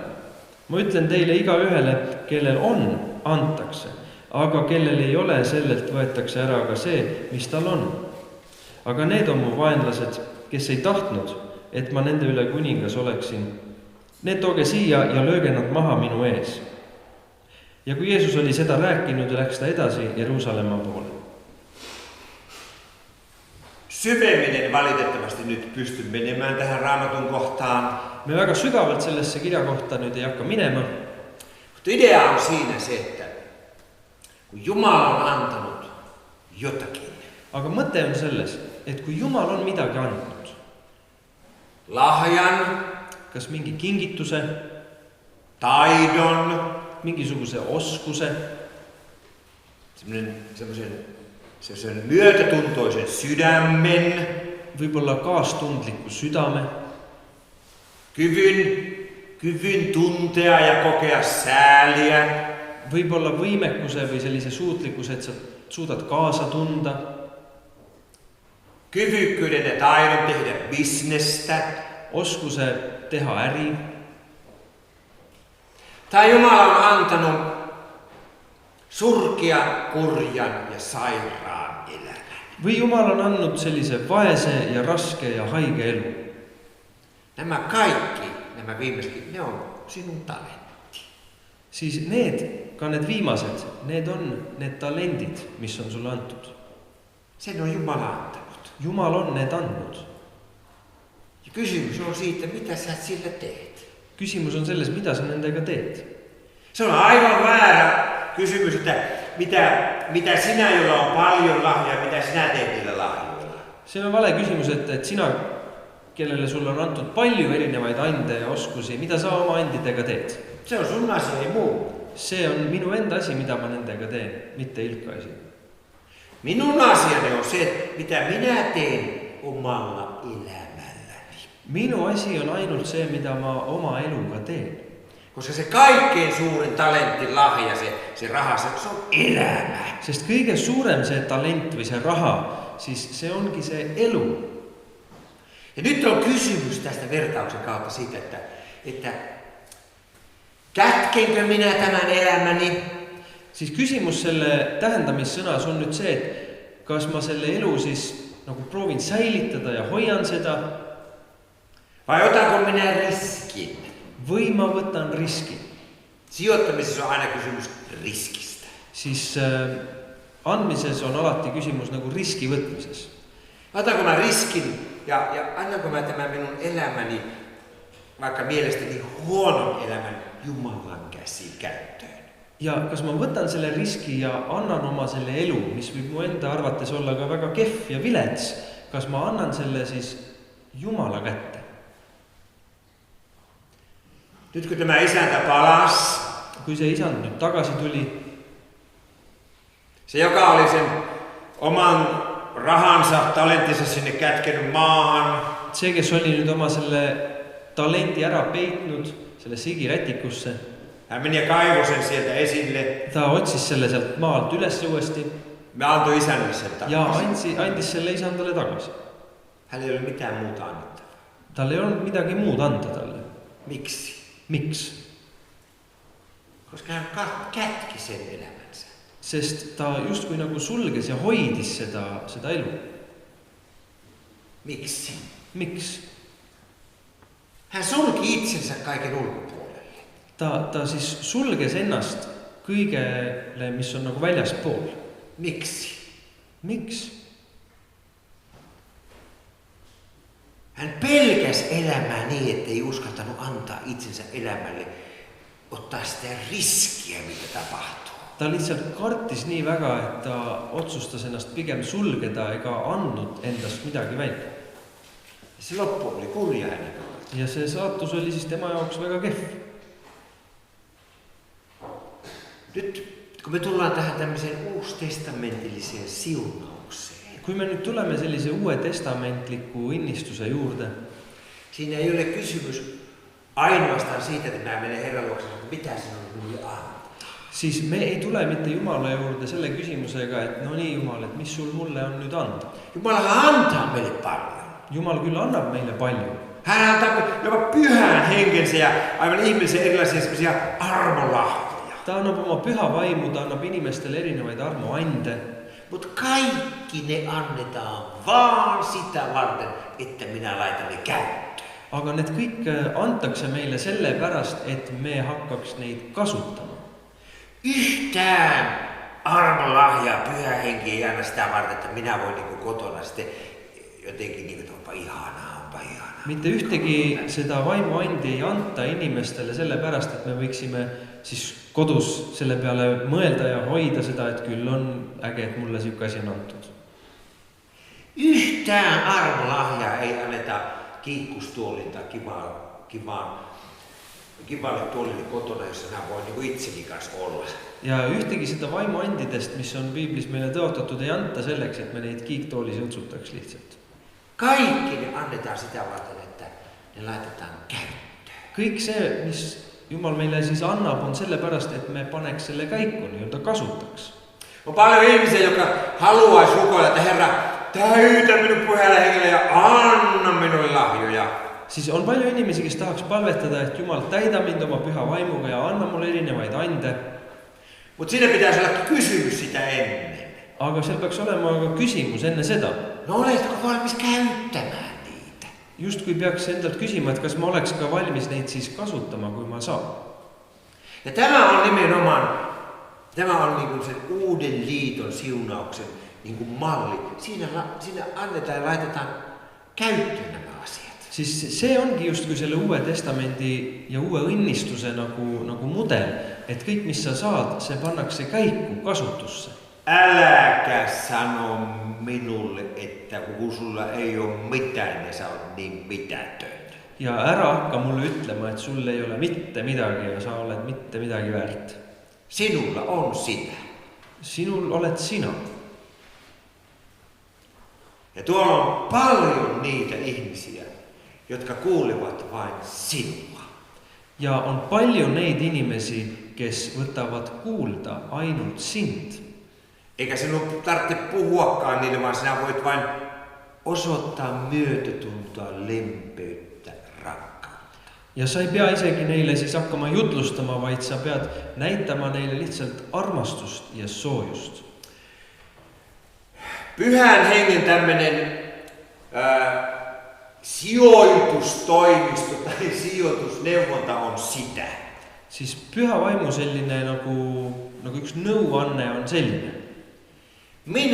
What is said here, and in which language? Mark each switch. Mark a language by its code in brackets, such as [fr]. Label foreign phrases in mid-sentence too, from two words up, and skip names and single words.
[et] Ma ütlen teile, igaühele, kellel on, antakse, aga kellel ei ole, sellelt võetakse ära ka see, mis tal on. Aga need on mu vaenlased, kes ei tahtnud, et ma nende üle kuningas oleksin. Need tooge siia ja lööge nad maha minu ees. Ja kui Jeesus oli seda rääkinud, läks ta edasi Jeruusalemma poole. [fi] Syvemminen valitettavasti nyt pysty menemään tähän Raamatun kohtaan. [et] Me väga sügavalt sellesse kirjakohta nüüd ei hakka minema. [fi] Mutta idea on siinä se, että kun Jumala on antanut jotakin. [et] Aga mõte on selles, et kui Jumal on midagi andnud, [fi] lahjan, [et] kas mingi kingituse, [fi] taidon, [et] mingisuguse oskuse, [fi] semmoisen myötätuntoisen sydämen, [et] võib-olla kaastundliku südame, [fi] kyvyn tuntea ja kokea sääliä, [et] võib-olla võimekuse või sellise suutlikkuse, et sa suudad kaasa tunda, [fi] kyvykkyyden ja taidon tehdä bisnestä, [et] oskuse teha äri. [fi] Tai Jumala on antanut surkea, kurjan ja sairaan elämän. [et] Või Jumal on andnud sellise vaese ja raske ja haige elu. [fi] Nämä kaikki, nämä viimeisetkin, ne on sinun talentti. [et] Siis ka need viimased, need on need talendid, mis on sulle antud. [fi] Sen on Jumala antanut. [et] Jumal on need andnud. [fi] Ja kysymys on siitä, mitä sä sillä teet. [et] Küsimus on selles, mida sa nendega teed. [fi] Se on aivan väärä kysymys, että mitä sinä, jolla on paljon lahjaa, mitä sinä teet niillä lahjoilla. [et] See on vale küsimus, et sina, kellele sulle on antud palju erinevaid ande ja oskusi, mida sa oma andidega teed. [fi] Se on sun asia, ei muu. [et] See on minu enda asi, mida ma nendega teen, mitte Ilkka asi. [fi] Minun asiani on se, mitä minä teen omalla elämälläni. [et] Minu asi on ainult see, mida ma oma eluga teen. [fi] Koska se kaikkein suurin talentti, lahja, se raha, se on elämä. [et] Sest kõige suurem see talent või see raha, siis see ongi see elu. [fi] Ja nyt on kysymys tästä vertauksen kautta siitä, että kätkenkö minä tämän elämäni? [et] Siis küsimus selle tähendamissõnas on nüüd see, et kas ma selle elu siis nagu proovin säilitada ja hoian seda. [fi] Vai otanko minä riskin? [et] Või ma võtan riski. [fi] Sijoittamisessa on aina kysymys riskistä. [et] Siis andmises on alati küsimus nagu riski võtmises. [fi] Otanko mä riskin ja annanko mä tämän minun elämäni, vaikka mielestäni huonon elämän, Jumalan käsiin käyttöön? [et] Ja kas ma võtan selle riski ja annan oma selle elu, mis võib mu enda arvates olla ka väga kehv ja vilets, kas ma annan selle siis Jumala kätte? [fi] Nyt kun tämä isäntä palas, [et] kui see isand nüüd tagasi tuli, [fi] se joka oli sen oman rahansa, talenttinsa sinne kätkenyt maahan, [et] see, kes oli nüüd oma selle talendi ära peitnud selle sigirätikusse, [fi] hän meni ja kaivoi sen sieltä esille. [et] ta otsis selle sealt maalt üles uuesti [fi] Me antoi isännille sen ja takaisin. [et] andis selle isandale tagasi. [fi] Hänellä ei ole mitään muuta annettavaa. [et] Tal ei olnud midagi muud anda talle. [fi] Miksi? [et] Miks? [fi] Koska hän kätki sen elämänsä. [et] Sest ta justkui nagu sulges ja hoidis seda elu. [fi] Miksi? [et] Miks? [fi] Hän sulki itsensä kaiken ulkopuolelle. [et] Ta siis sulges ennast kõigele, mis on nagu väljaspool. [fi] Miksi? [et] Miks? [fi] Hän pelkäs elämää niin, ettei uskaltanut antaa itsensä elämälle, ottaa sitä riskiä, mitä tapahtuu. [et] Ta lihtsalt kartis nii väga, et ta otsustas ennast pigem sulgeda ega andnud endast midagi välja. [fi] Se loppu oli kurja hänen kannalta. [et] Ja see saatus oli siis tema jaoks väga kehv. [fi] Nyt kun me tullaan tähän tämmöiseen uustestamentilliseen siunaukseen. [et] Kui me nüüd tuleme sellise uue testamentliku innistuse juurde, [fi] Siinä ei ole kysymys ainoastaan siitä, että mä menen Herran luokse, että mitä sinun minulle antaa. [et] siis me ei tule mitte Jumala juurde selle küsimusega, et no nii Jumal, et mis sul mulle on nüüd anda. [fi] Jumalahan antaa meille paljon. [et] Jumal küll annab meille palju. [fi] Hän antaa jopa pyhän henkensä ja aivan ihmisen erilaisia semmoisia armolahjoja. [et] Ta annab oma püha vaimu, ta annab inimestele erinevaid armuande. [fi] Mutta kaikki ne annetaan vaan sitä varten, että minä laitan ne käyttöön. [et] Aga need kõik antakse meile selle pärast, et me hakkaks neid kasutama. [fi] Yhtään armolahjaa pyhä henki ei anna sitä varten, että minä voin niin kotona sitten jotenkin niin kuin, onpa ihanaa. [et] Mitte ühtegi seda vaimuandi ei anta inimestele selle pärast, et me võiksime siis kodus selle peale mõelda ja hoida seda, et küll on äge, et mulle siuke asi on antud. [fi] Yhtään armolahjaa ei anneta kiikkustuolille tai kivalle tuolille kotona, jossa nämä voi niin itseni kanssa olla. [et] Ja ühtegi seda vaimuandidest, mis on Piiblis meile tõotatud, ei anta selleks, et me neid kiiktoolis õtsutaks lihtsalt. [fi] Kaikki ne annetaan sitä varten, että ne laitetaan käyttöön. [et] Kõik see, mis Jumal meile siis annab, on selle pärast, et me paneks selle käiku, nii-öelda kasutaks. [fi] On paljon ihmisiä, jotka haluaisi rukoilla, että Herra, täytä minun pyhällä hengellä ja anna minulle lahjoja. [et] Siis on palju inimesi, kes tahaks palvetada, et Jumal täida mind oma püha vaimuga ja anna mulle erinevaid ande. [fi] Mutta siinä pitäisi olla kysymys sitä ennen. [et] Aga seal peaks olema ka küsimus enne seda. [fi] No oletko valmis käyttämään niitä? [et] Just kui peaks endalt küsima, et kas ma oleks ka valmis neid siis kasutama, kui ma saan. [fi] Ja tämä on nimenomaan, tämä on niin kuin sen uuden liiton siunauksen niin kuin malli. Siinä annetaan ja laitetaan käyttöön nämä asiat. [et] Siis see ongi just kui selle uue testamendi ja uue õnnistuse nagu mudel, et kõik, mis sa saad, see pannakse käiku kasutusse. [fi] Äläkä sano minulle, että kun sulla ei ole mitään ja sä oot niin mitätön. [et] Ja ära hakka mulle ütlema, et sul ei ole mitte midagi ja sa oled mitte midagi väärt. [fi] Sinulla on sinä. [et] Sinul oled sina. [fi] Ja tuolla on paljon niitä ihmisiä, jotka kuulevat vain sinua. [et] Ja on palju neid inimesi, kes võtavad kuulda ainult sind. [fi] Eikä sinun tarvitse puhuakaan niille, vaan sinä voit vain osoittaa myötätuntoa, lempeyttä, rakkautta. [et] Ja sa ei pea isegi neile siis hakkama jutlustama, vaid sa pead näitama neile lihtsalt armastust ja soojust. [fi] Pyhän hengen tämmöinen sijoitustoimisto tai sijoitusneuvonta on sitä. [et] Siis püha vaimu selline nagu üks nõuanne on selline.